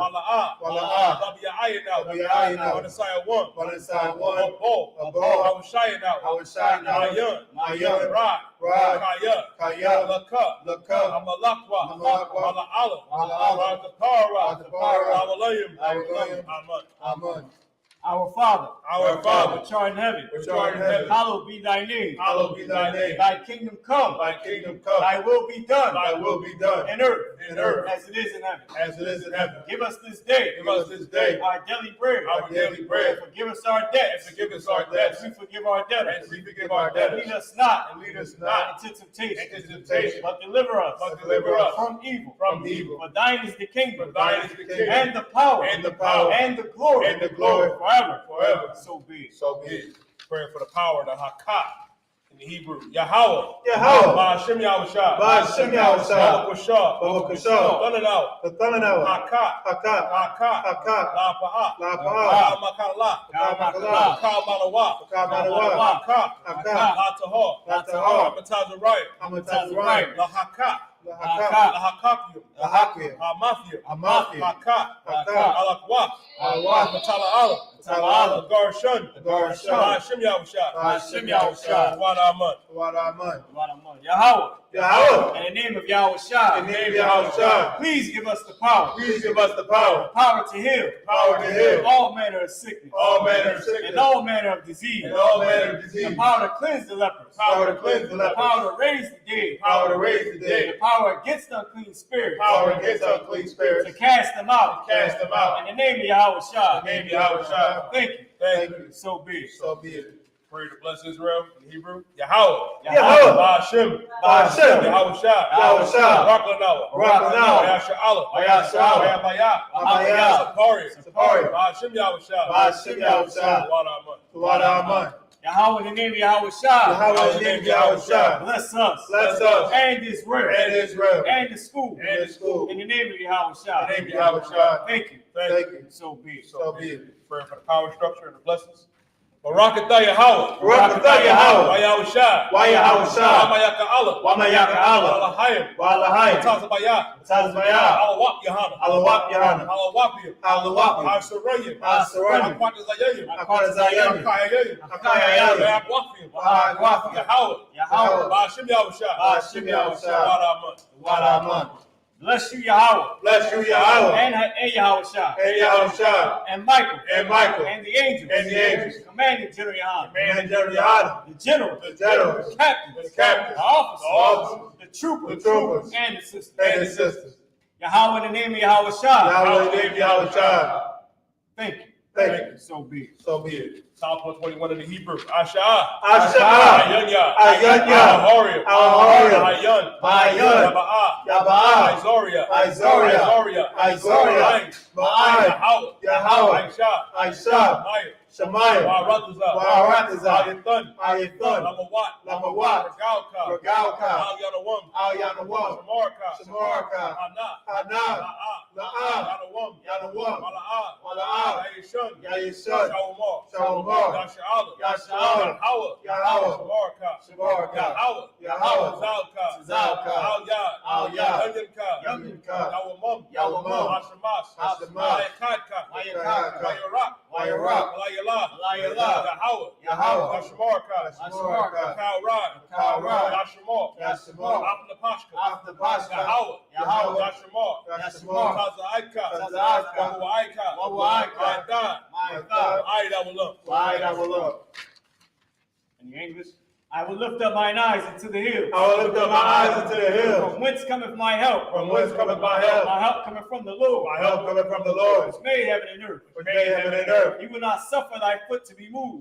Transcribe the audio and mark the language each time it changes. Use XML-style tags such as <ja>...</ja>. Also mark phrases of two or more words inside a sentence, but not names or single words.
<en>Wala'ah. Rabiya'ayinao. Wanasaya one. Abo. Awashayinao. Mayan. Rad. Kaya. Laka. Amalakwa. Wala'ala. Radapara. Amen. Our Father, which art in heaven, hallowed be thy name. Thy kingdom come. Thy will be done. In earth, as it is in heaven. Give us this day. Our daily bread. And forgive us our debts. As we forgive our debtors. And lead us not into temptation. But deliver us. From evil. For thine is the kingdom. And the power. And the glory. Forever. So be it. Praying for the power of the Hakah in In the Hebrew, Yahweh. Yahweh. Ba'ashem Yahushua. Ba'ashem Yahushua. Babakushah. Babakushah. Tananawa. Tatanawa. Haka. Haka. Haka. Haka. Lapaha. Lapaha. Kamakala. Kamakala. Kamalawa. Kamalawa. Haka. Haka. Lataha. Lataha. Amatazariah. Amatazariah. Lahaka. Lahaka. Lahakakium. Lahakia. Hamathia. Hamathia. Haka. Haka. Alakwa. Alwah. Matalaala. Matalaala. Garshun. Garshun. Ba'ashem Yahushua. Ba'ashem Yahushua. Wadaman. Wadaman. Yahweh. Yahweh. In the name of Yahushua. In the name of Yahushua. Please give us the power. Please give us the power. Power to heal. Power to heal. All manner of sickness. All manner of sickness. And all manner of disease. And all manner of disease. The power to cleanse the lepers. Power to cleanse the lepers. Power to raise the dead. Power to raise the dead. The power against unclean spirits. Power against unclean spirits. To cast them out. Cast them out. In the name of Yahushua. In the name of Yahushua. Thank you. Thank you. So be it. So be it. Pray to bless Israel in Hebrew. Yahweh. Yahweh. Ba'ashem. Ba'ashem. Yahushua. Yahushua. Raklanawa. Raklanawa. Yasha'ala. Yasha'ala. Yahawahs. Yahawahs. Sicarii. Sicarii. Ba'ashem Yahushua. Ba'ashem Yahushua. Wadaman. Wadaman. Yahweh, in the name of Yahushua. Yahweh, in the name of Yahushua. Bless us. Bless us. And Israel. And Israel. And the school. And the school. In the name of Yahushua. In the name of Yahushua. Thank you. Thank you. So be it. So be it. Prayer for the power structure and the blessings. Barakatah Yahweh. Barakatah Yahweh. Yahushua. Yahushua. Wamayaka'ala. Wamayaka'ala. Walahayim. Walahayim. Tazabaya. Tazabaya. Alawap Yahanna. Alawap Yahanna. Alawapiyim. Alawapiyim. Asarayim. Asarayim. Akwatazayim. Akwatazayim. Akayayim. Akayayim. Akwafiyim. Akwafiyim. Yahweh. Yahweh. Ba'ashem Yahushua. Ba'ashem Yahushua. Wadaman. Wadaman. Bless you, Yahweh. Bless you, Yahweh. And Yahushua. And Yahushua. And Michael. And Michael. And the angels. And the angels. Commanding General Yahanna. And General Yahanna. The general. The generals. The captains. The captains. The officers. The officers. The troopers. The troopers. And the sisters. And the sisters. Yahweh, in the name of Yahushua. Yahweh, in the name of Yahushua. Thank you. Thank you. So be it. So be it. Psalm 121 in the Hebrew. Asha'ah. Asha'ah. Ayanya. Ayanya. Ahoria. Ahoria. Ayan. Bayan. Yaba'ah. Yaba'ah. Izoria. Izoria. Izoria. Izoria. Ma'ai. Yahweh. Yahweh. Aisha. Aisha. Maya. Shemaiah. Warataza. Warataza. Ayathan. Ayathan. Lamawat. Lamawat. Regalka. Regalka. Al-Yanawam. Al-Yanawam. Shamarka. Shamarka. Hana. Hana. La'ah. La'ah. Yanawam. Yanawam. Wala'ah. Wala'ah. Yayishun. Yayishun. Shawamar. Shawamar. Yasha'ala. Yasha'ala. Yahweh. Yahweh. Shamarka. Shamarka. Yahweh. Yahweh. Zalka. Zalka. Al-Yad. Al-Yad. Yanyanka. Yanyanka. Yawamam. Yawamam. Hashemas. Hashemas. Ayakadka. Ayakadka. Wayarak. Wayarak. Walayala. Walayala. Yahweh. Yahweh. Hashemarka. Hashemarka. Kalrad. Kalrad. Yashemar. Yashemar. Apnapashka. Apnapashka. Yahweh. Yahweh. Yashemar. Yashemar. Tazaika. Tazaika. Wawaika. Wawaika. Ma'adah. Ma'adah. Aidawallah. Wide I will look. In the English, I will lift up mine eyes into the hills. I will lift up my eyes into the hills. From whence cometh my help? From whence cometh my help? My help cometh from the Lord. My help cometh from the Lord, Which made heaven and earth. which made heaven and earth. He will not suffer thy foot to be moved.</en>